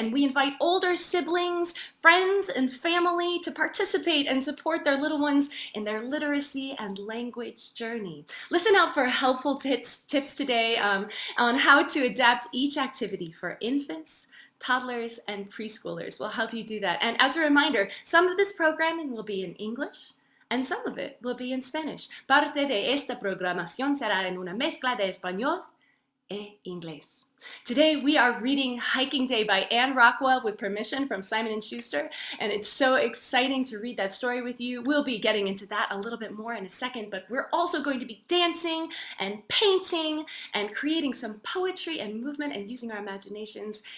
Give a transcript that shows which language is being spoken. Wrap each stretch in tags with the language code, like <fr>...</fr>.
<en>And we invite older siblings, friends, and family to participate and support their little ones in their literacy and language journey. Listen out for helpful tips today on how to adapt each activity for infants, toddlers, and preschoolers. We'll help you do that. And as a reminder, some of this programming will be in English, and some of it will be in Spanish.</en> <es>Parte de esta programación será en una mezcla de español e inglés.</es> <en>Today we are reading Hiking Day by Anne Rockwell with permission from Simon Schuster, and it's so exciting to read that story with you. We'll be getting into that a little bit more in a second, but we're also going to be dancing and painting and creating some poetry and movement and using our imaginations.</en>